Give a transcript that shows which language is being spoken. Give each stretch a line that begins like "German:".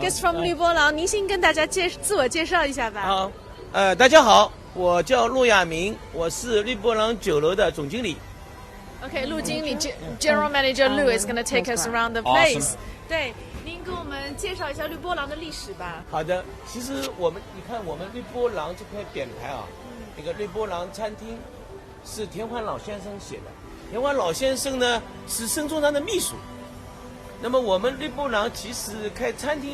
English: Guest from
Chinese: 吕波郎. 您先跟大家自我介绍一下吧。好，大家好，我叫陆亚明，我是绿波廊酒楼的总经理。
English: Okay, 陆经理 General Manager Lu is going to take us around the Awesome. place.
Chinese: 对，您给我们介绍一下绿波廊的历史吧。好的，其实你看我们绿波廊这块匾牌啊，那个绿波廊餐厅是田环老先生写的。田环老先生呢是孙中山的秘书。那么我们绿波廊其实开餐厅